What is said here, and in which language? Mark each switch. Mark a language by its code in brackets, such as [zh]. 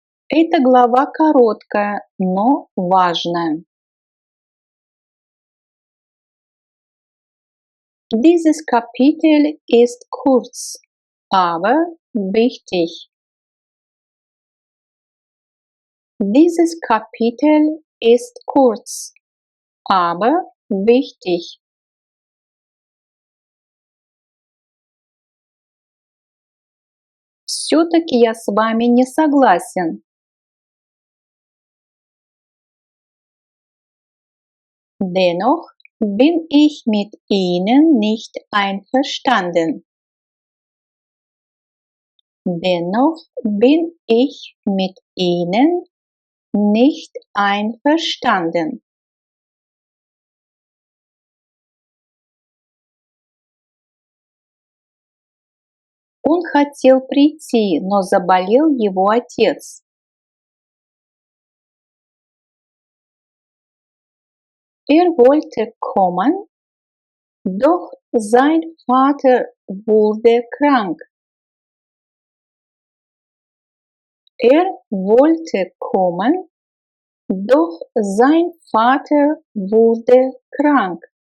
[ru] Эта глава короткая, но важная. [de] Dieses Kapitel ist kurz, aber wichtig. Dieses Kapitel ist kurz, aber wichtig. [ru] Все-таки я с вами не согласен. [de] Dennoch bin ich mit Ihnen nicht einverstanden. Dennoch bin ich mit Ihnen nicht einverstanden. [ru] Он хотел прийти, но заболел его отец. [de] Er wollte kommen, doch sein Vater wurde krank. Er wollte kommen, doch sein Vater wurde krank.